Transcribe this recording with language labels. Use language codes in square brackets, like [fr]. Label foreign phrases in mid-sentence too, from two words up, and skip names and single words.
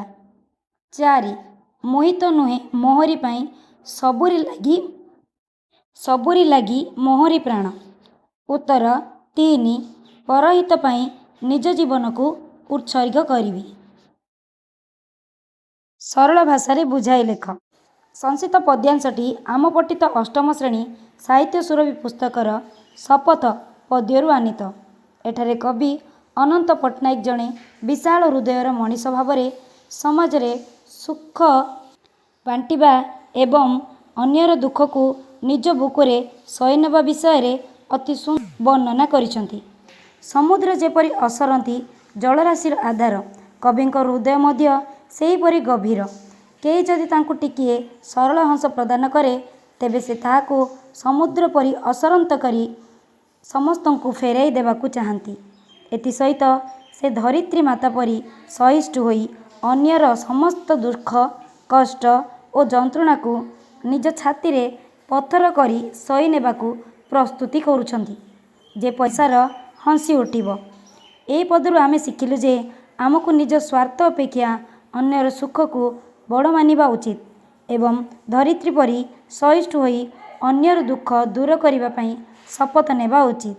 [or] 4 ମୋହିତ ନୁହେ ମୋହରୀ ପାଇ ସବୁରୀ ଲାଗି ମୋହରୀ ପ୍ରାଣ। ଉତ୍ତର 3 ପରହିତ ପାଇ ନିଜ ଜୀବନ କୁ ଉତ୍ସର୍ଗ କରିବି। ସରଳ ଭାଷା ରେ ବୁଝାଇ ଲେଖ। ସଂକ୍ଷିପ୍ତ ପଦ୍ୟାଂଶଟି ଆମ ପଠିତ ଅଷ୍ଟମ ଶ୍ରେଣୀ ସାହିତ୍ୟ ସୁରଭି ପୁସ୍ତକର ଶପଥ ପଦ୍ୟରୁ ଆନୀତ। ଏଠାରେ କବି ଅନନ୍ତ ପଟ୍ଟନାୟକ ଜଡ଼େ ବିଶାଳ ହୃଦୟର ମନୀଷ ଭାବ ସମାଜ ରେ ସୁଖ ବାଣ୍ଟିବା ଏବଂ ଅନ୍ୟର ଦୁଖ କୁ ନିଜ ବୁକୁରେ ସହି ନେବା ବିଷୟ ରେ ଅତି ସୁନ୍ଦର ବର୍ଣ୍ଣନା କରିସନ୍ତି। ସମୁଦ୍ର ଯେପରି ଅସରନ୍ତି ଜଳରାଶିର ଆଧାର କବିଙ୍କ ହୃଦୟ ମଧ୍ୟ ସେହିପରି ଗଭୀର। କେହି ଯଦି ତାଙ୍କୁ ଟିକିଏ ସରଳ ହଂସ ପ୍ରଦାନ କରେ ତେବେ ସେ ତାହାକୁ ସମୁଦ୍ର ପରି ଅସରନ୍ତ କରି ସମସ୍ତଙ୍କୁ ଫେରାଇ ଦେବାକୁ ଚାହନ୍ତି। ଏତି ସହିତ ସେ ଧରିତ୍ରୀ ମାତା ପରି ସହିଷ୍ଣୁ ହୋଇ ଅନ୍ୟର ସମସ୍ତ ଦୁଖ କଷ୍ଟ ଅର ଯନ୍ତ୍ରଣା କୁ ନିଜ ଛାତି ରେ ପଥର କରି ସହି ନେବାକୁ ପ୍ରସ୍ତୁତି କରୁଛନ୍ତି ଯେ ପଇସାର ହସି ଉଠିବୋ। ଏ ପଦରୁ ଆମେ ଶିଖିଲୁ ଯେ ଆମକୁ ନିଜ ସ୍ୱାର୍ଥ ଅପେକ୍ଷା ଅନ୍ୟର ସୁଖ କୁ ବଡ଼ ମାନିବା ଉଚିତ ଏବଂ ଧରିତ୍ରୀ ପରି ସହିଷ୍ଣୁ ହୋଇ ଅନ୍ୟର ଦୁଖ ଦୂର କରିବା ପଇ ଶପଥ ନେବା ଉଚିତ।